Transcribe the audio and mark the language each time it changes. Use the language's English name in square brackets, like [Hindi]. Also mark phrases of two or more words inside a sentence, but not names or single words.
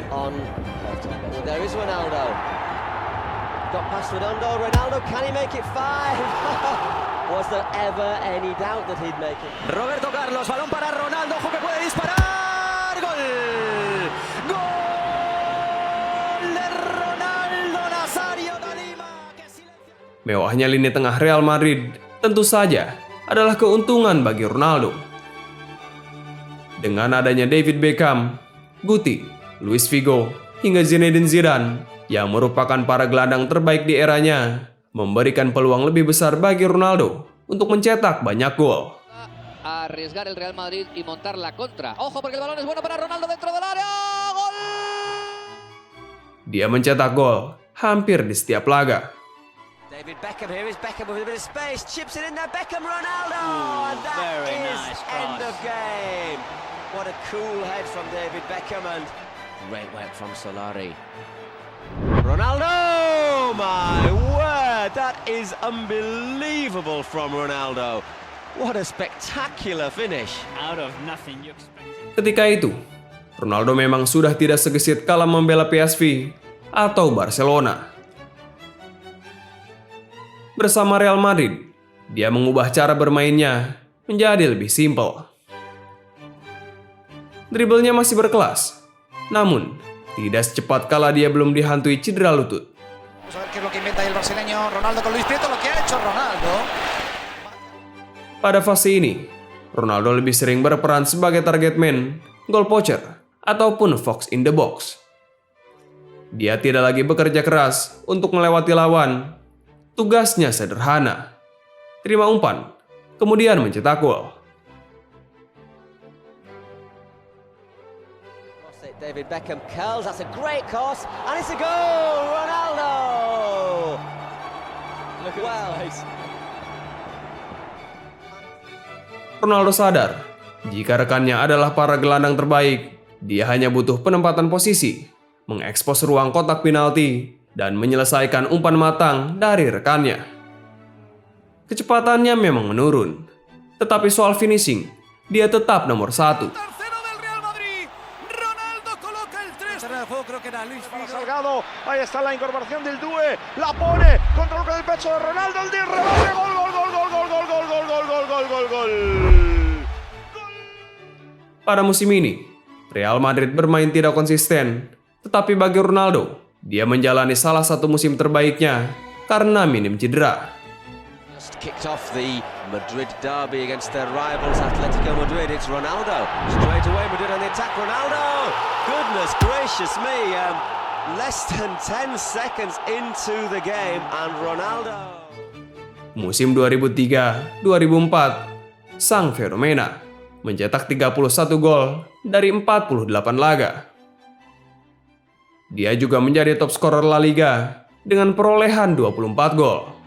[English] There is Ronaldo. Got past Ronaldo. Ronaldo, can he make it 5? Was there ever any doubt that he'd make it? [Spanish] Roberto Carlos, balón para Ronaldo, ojo que puede disparar. Gol. Gol de Ronaldo Nazario da Lima. [Indonesian] Mewahnya lini tengah Real Madrid tentu saja adalah keuntungan bagi Ronaldo. Dengan adanya David Beckham, Guti, Luis Figo, hingga Zinedine Zidane yang merupakan para gelandang terbaik di eranya, memberikan peluang lebih besar bagi Ronaldo untuk mencetak banyak gol. [Spanish] Arriesgar el Real Madrid y montar la contra. Ojo porque el balón es bueno para Ronaldo dentro del área. Gol! [Indonesian] Dia mencetak gol hampir di setiap laga. [English] David Beckham, here is Beckham with a bit of space, chips it in there, Beckham, Ronaldo, and that is nice end of game. What a cool head from David Beckham and great work from Solari. Ronaldo, my word, that is unbelievable from Ronaldo. What a spectacular finish. Out of nothing you expect. [Indonesian] Ketika itu, Ronaldo memang sudah tidak segesit kala membela PSV atau Barcelona. Bersama Real Madrid, dia mengubah cara bermainnya menjadi lebih simpel. Driblenya masih berkelas, namun tidak secepat kala dia belum dihantui cedera lutut. [Spanish] Vamos a ver qué es lo que inventa el brasileño Ronaldo con Luis Prieto, lo que ha hecho Ronaldo. [Indonesian] Pada fase ini, Ronaldo lebih sering berperan sebagai [English] target man, goal poacher, [Indonesian] ataupun [English] fox in the box. [Indonesian] Dia tidak lagi bekerja keras untuk melewati lawan. Tugasnya sederhana, terima umpan, kemudian mencetak gol. [English] David Beckham curls, that's a great cross, and it's a goal, Ronaldo! Look at his face. [Indonesian] Ronaldo sadar, jika rekannya adalah para gelandang terbaik, dia hanya butuh penempatan posisi, mengekspos ruang kotak penalti, dan menyelesaikan umpan matang dari rekannya. Kecepatannya memang menurun, tetapi soal finishing, dia tetap nomor 1. [Spanish] Salgado, ahí está la incorporación del Due, la pone, control con el pecho de Ronaldo, el rebote, gol, gol, gol, gol, gol, gol, gol, gol, gol, gol, gol, gol, gol. [Indonesian] Pada musim ini, Real Madrid bermain tidak konsisten, tetapi bagi Ronaldo, dia menjalani salah satu musim terbaiknya karena minim cedera. [English] Just kicked off the Madrid derby against their rivals Atletico Madrid. It's Ronaldo. Straight away Madrid on the attack. Ronaldo! Goodness gracious me. Less than 10 seconds into the game and Ronaldo. [Indonesian] Musim 2003-2004, sang fenomena mencetak 31 gol dari 48 laga. Dia juga menjadi [English] top scorer [Indonesian] La Liga dengan perolehan 24 gol.